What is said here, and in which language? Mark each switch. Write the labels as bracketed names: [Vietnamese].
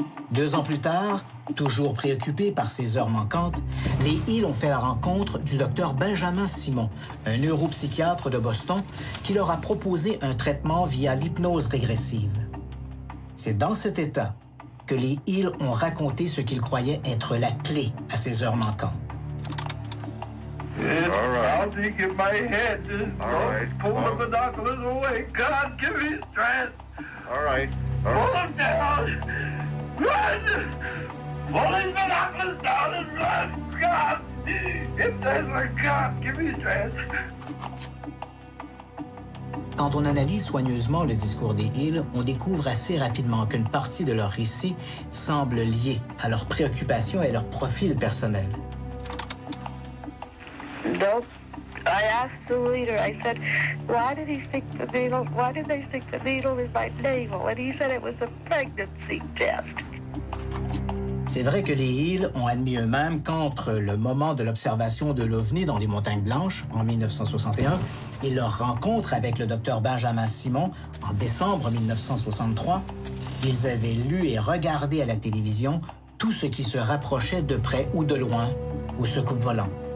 [French] Deux ans plus tard, toujours préoccupés par ces heures manquantes, les Hills ont fait la rencontre du docteur Benjamin Simon, un neuropsychiatre de Boston, qui leur a proposé un traitement via l'hypnose régressive. C'est dans cet état que les Hills ont raconté ce qu'ils croyaient être la clé à ces heures manquantes. [English] All right. I'll take it by head. All right. Pull the binoculars away. God, give me strength. All right. Pull them down. Run! Pull these binoculars down and run. God, if there's a God, give me strength. [French] Quand on analyse soigneusement le discours des Hills, on découvre assez rapidement qu'une partie de leur récit semble liée à leurs préoccupations et leur profil personnel. [English] Nope. I asked the leader, I said, why did they stick the needle in my navel? And he said it was a pregnancy test. [French] C'est vrai que les Hills ont admis eux-mêmes qu'entre le moment de l'observation de l'OVNI dans les Montagnes Blanches, en 1961, et leur rencontre avec le docteur Benjamin Simon, en décembre 1963, ils avaient lu et regardé à la télévision tout ce qui se rapprochait de près ou de loin au secours volant.